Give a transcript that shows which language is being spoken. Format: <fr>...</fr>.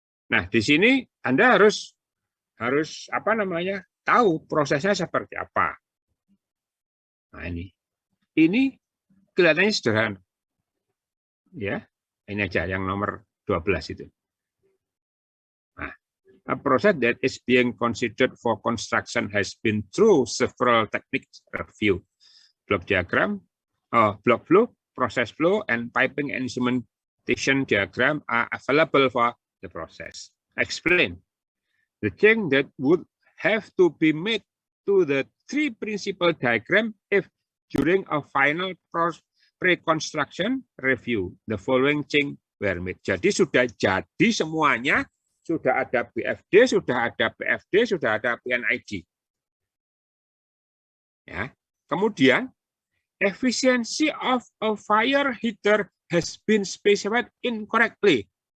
<id>Nah, di sini Anda harus apa namanya? Tahu prosesnya seperti apa. Nah, ini kelihatannya sederhana. Ya, ini aja yang nomor 12 itu.</id> <en>Nah, a process that is being considered for construction has been through several techniques review. Block diagram, block flow, process flow, and piping and instrumentation diagram are available for the process. Explain the change that would have to be made to the 3 principal diagram if during a final pre-construction review the following change were made.</en> <id>Jadi sudah jadi semuanya, sudah ada BFD, sudah ada PFD, sudah ada PNID. Ya. Kemudian,</id> <en>efficiency of a fire heater has been specified incorrectly.</en>